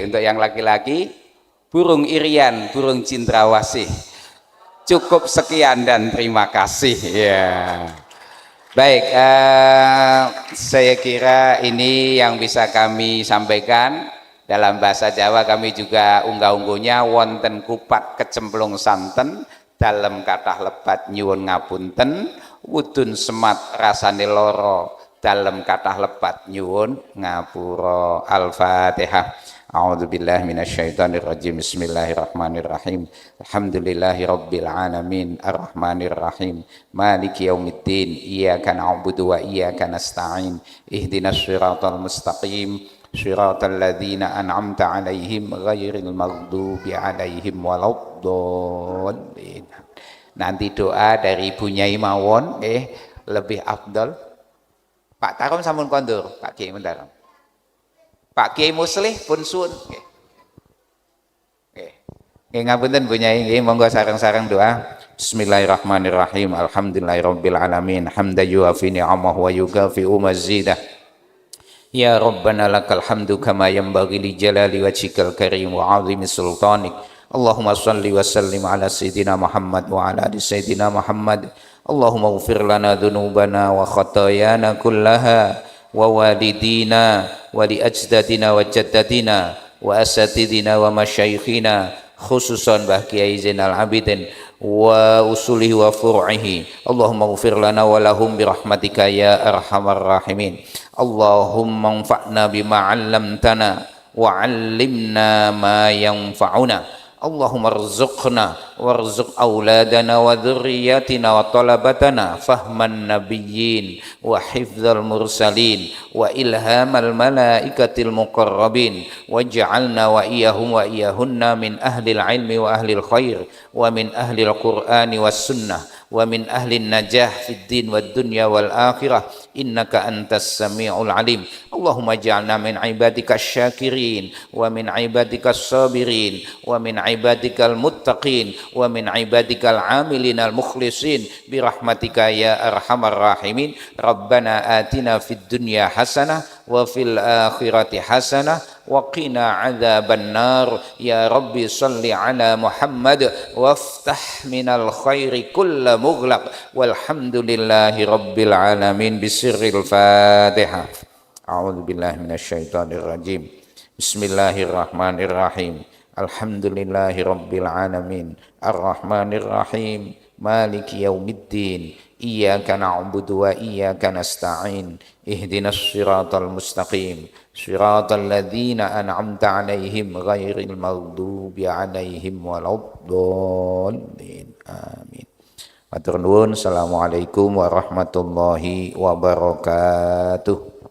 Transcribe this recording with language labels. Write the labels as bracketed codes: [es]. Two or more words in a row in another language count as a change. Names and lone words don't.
[id] Untuk yang laki-laki, burung irian, burung cendrawasih. Cukup sekian dan terima kasih. Ya. Baik, saya kira ini yang bisa kami sampaikan. Dalam bahasa Jawa kami juga [jv] unggah-ungguhnya wonten kupat kecemplung santen, dalam kathah lebat nyuwun ngapunten, wudun semat rasane loro, dalam kathah lebat nyuwun ngapura. Al-Fatihah. [ar] أعوذ بالله من الشيطان الرجيم. بسم الله الرحمن الرحيم. الحمد لله رب العالمين، الرحمن الرحيم، مالك يوم الدين، إياك نعبد وإياك نستعين، اهدنا الصراط المستقيم، صراط الذين أنعمت عليهم غير المغضوب عليهم ولا الضالين. [id] Nanti doa dari Ibu Nyai mawon lebih afdal. [jv] Pak Tarom sampun kondur, Pak Kiai Tarom. Pak Kiai Muslih pun suwun nggih. Nggih ngapunten Bu Nyai, nggih monggo sareng-sareng doa. [ar] بسم الله الرحمن الرحيم. الحمد لله رب العالمين. حمدا يوافي نعمه ويكافئ مزيده. يا ربنا لك الحمد كما ينبغي لجلال وجهك الكريم وعظيم سلطانك. اللهم صل وسلم على سيدنا محمد وعلى آل سيدنا محمد. اللهم اغفر لنا ذنوبنا وخطايانا كلها ووالدينا ولأجدادنا وجداتنا وأساتذتنا ومشايخنا خصوصا Mbah Kiai Zainal Abidin وأصوله وفروعه. اللهم اغفر لنا ولهم برحمتك يا أرحم الراحمين. اللهم انفعنا بما علمتنا وعلمنا ما ينفعنا. اللهم ارزقنا وارزق أولادنا وذرياتنا وطلابنا فهم النبيين وحفظ المرسلين وإلهام الملائكة المقربين واجعلنا وإياهم وإياهن من أهل العلم وأهل الخير ومن أهل القرآن والسنة ومن أهل النجاح في الدين والدنيا والآخرة إنك أنت السميع العليم. اللهم اجعلنا من عبادك الشاكرين ومن عبادك الصابرين ومن عبادك المتقين ومن عبادك العاملين المخلصين برحمتك يا أرحم الراحمين. ربنا آتنا في الدنيا حسنة وفي الآخرة حسنة وقنا عذاب النار. يا رب صل على محمد وافتح من الخير كل مغلق والحمد لله رب العالمين. بسر الفاتحة. أعوذ بالله من الشيطان الرجيم. بسم الله الرحمن الرحيم. الحمد لله رب العالمين. الرحمن الرحيم. مالك يوم الدين. إياك نعبد وإياك نستعين. اهدنا الصراط المستقيم. صراط الذين أنعمت عليهم غير المغضوب عليهم ولا الضالين. [jv] Amin. Matur nuwun. [ar] السلام عليكم ورحمة الله وبركاته.